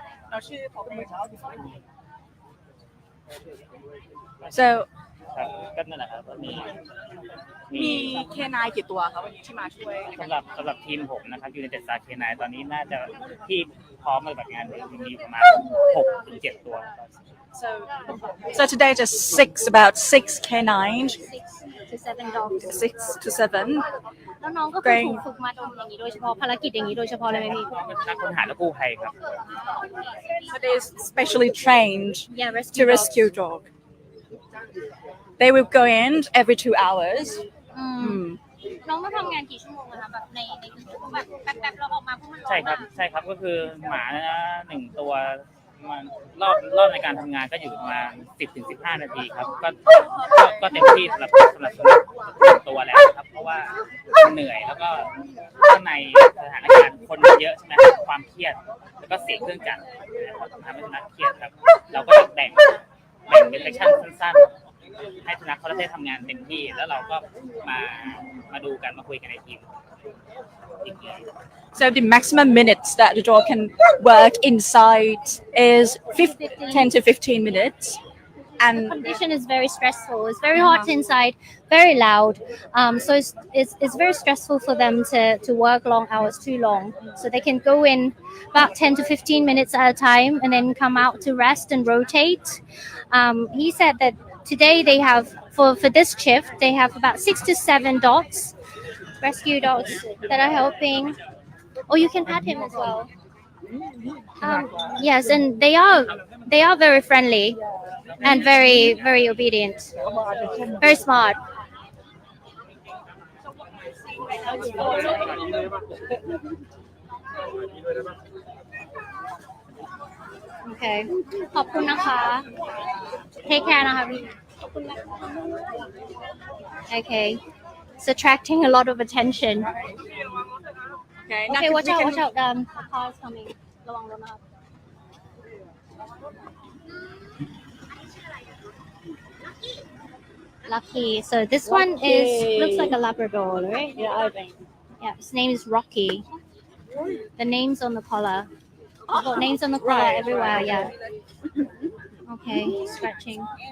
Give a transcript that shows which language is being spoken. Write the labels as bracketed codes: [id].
[th] เราชื่อของSo ครับก็นั่นแหละครับก็มี เคนายกี่ตัวคะวันนี้ที่มาช่วย สำหรับทีมผมนะครับอยู่ในเจ็ดสาเคนายตอนนี้น่าจะที่พร้อมปฏิบัติงานเลยมีประมาณ 6-7 ตัว [en] So today just about 6 canines 6 to 7 dogs 6 to 7 [th] แล้วน้องก็คือถูกฝึกมาทำอย่างนี้โดยเฉพาะภารกิจอย่างนี้โดยเฉพาะเลยไหมพี่ นักค้นหาและกู้ภัยครับ [en] So they specially trained Yeah, to rescue dog They will go in every 2 hours [th] น้องมาทำงานกี่ชั่วโมงนะคะแบบในแบบแป๊บๆเราออกมาพวกมันร้อน ใช่ครับก็คือหมา1 ตัวมันรอบในการทำงานก็อยู่ประมาณ 10-15 นาทีครับก็เต็มที่สำหรับตัวแล้วครับเพราะว่าเหนื่อยแล้วก็ข้างในสถานการณ์คนเยอะใช่ไหมความเครียดแล้วก็เสียงเครื่องจักรทำให้สุนัขเครียดครับเราก็แบ่งเป็นเซกชั่นสั้นๆให้สุนัขเขาได้ทำงานเต็มที่แล้วเราก็มาดูกันมาคุยกันในทีม [en] So the maximum minutes that the dog can work inside is 10 to 15 minutes. And the condition is very stressful. It's very hot inside, very loud. So it's very stressful for them to work long hours too long. So they can go in about 10 to 15 minutes at a time and then come out to rest and rotate. He said that today they have, for this shift, they have about 6 to 7 dogs, rescue dogs that are helping. Oh, you can pet him as well. Yes, and they are very friendly and very, very obedient, very smart. Okay. [th] ขอบคุณนะคะ [en] Take care [th] นะคะพี่ Okay. [en] It's attracting a lot of attention. Okay, watch out. The car is coming. [th] ระวังรถนะครับ Lucky. [en] So this one looks like a Labrador, right? yeah, I think. Yeah, his name is Rocky. The name's on the collar. I've got names on the collar everywhere. Yeah. Okay, scratching.